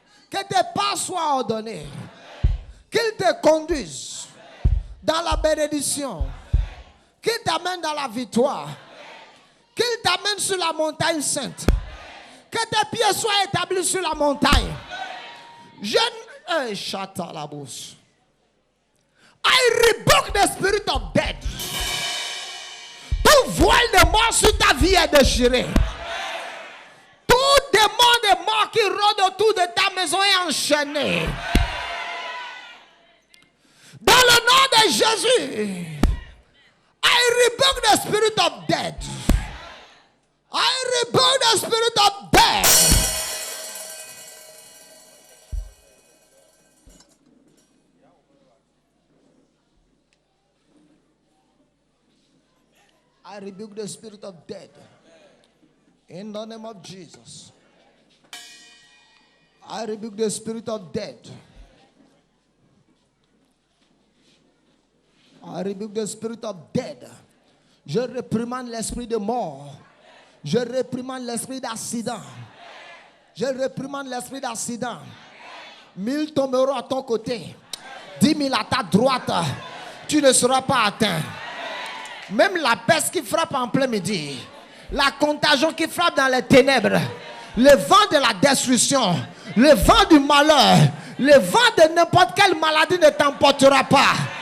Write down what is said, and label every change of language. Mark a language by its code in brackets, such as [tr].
[fr] Que tes pas soient ordonnés. Qu'il te conduise dans la bénédiction. Qu'il t'amène dans la victoire. Qu'il t'amène sur la montagne sainte. Que tes pieds soient établis sur la montagne. [en] I rebuke the spirit of death. [fr] Tout voile de mort sur ta vie est déchiré. Tout démon de mort qui rôde autour de ta maison est enchaîné. Dans le nom de Jésus, [en] I rebuke the spirit of death. I rebuke the spirit of death. I rebuke the spirit of death. In the name of Jesus. I rebuke the spirit of death. I rebuke the spirit of death. [fr] Je réprimande l'esprit de mort. Je réprimande l'esprit d'accident. Je réprimande l'esprit d'accident. 1000 tomberont à ton côté. 10 000 à ta droite. Tu ne seras pas atteint. Même la peste qui frappe en plein midi, la contagion qui frappe dans les ténèbres, le vent de la destruction, le vent du malheur, le vent de n'importe quelle maladie ne t'emportera pas.